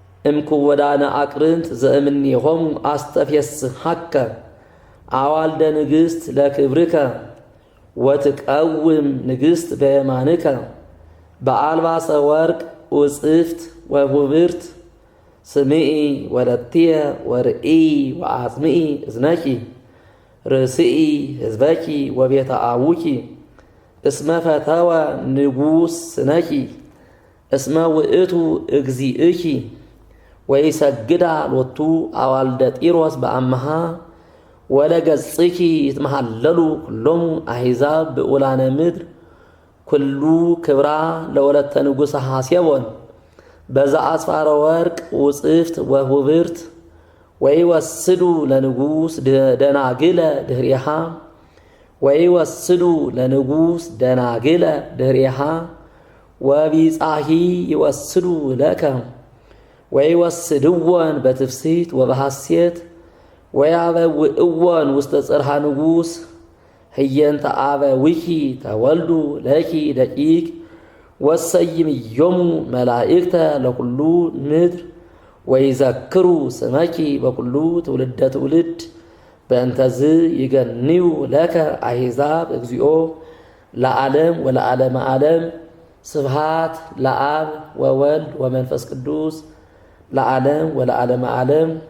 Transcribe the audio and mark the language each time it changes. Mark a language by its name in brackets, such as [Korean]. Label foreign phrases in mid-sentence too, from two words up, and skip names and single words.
[Geez] እምክወዳነ አቅርንት ዘእምኔሆሙ አስተፌስሐከ አዋልደ ንግሥት ለክብርከ ወትቀውም ንግሥት በየማንከ በአልባሰ ወርቅ ውጽፍት ወሁብርት ስምዒ ወለትየ ወርእይ ወአጽምዒ እዝነኪ ርእስኢ ህዝበኪ ወቤተ አቡኪ እስመ ፈተወ ንጉሥ ስነኪ እስመ ውእቱ እግዚእኪ ወይሰግዳ ሎቱ አዋልደ ጢሮስ በአምሃ ወለገጽኪ ይትመሃለሉ ኩሎሙ አሕዛብ ብኡላነ ምድር ኩሉ ክብራ ለወለተ ንጉሠ ሐሴቦን በዛ አስፋረ ወርቅ ውጽፍት ወሁብርት ወይወስዱ ለንጉሥ ደናግለ ድህሪሃ ወይወስዱ ለንጉሥ ደናግለ ድህሪሃ ወቢጻሂ ይወስዱ ለከ ወይወስድወን በትፍሲት ወበሐሴት ወያበውእወን ውስተ ጽርሐ ንጉሥ ህየንተ አበዊኪ ተወልዱ ለኪ ደቂቅ ወሰይምዮሙ መላእክተ ለኩሉ ምድር ወይዘክሩ ስመኪ በኩሉ ትውልደ ትውልድ በእንተዝ ይገንዩ ለከ አሕዛብ እግዚኦ ለዓለም ወለዓለመ ዓለም ስብሃት ለአብ ወወልድ ወመንፈስ ቅዱስ ለዓለም ወለዓለመ ዓለም።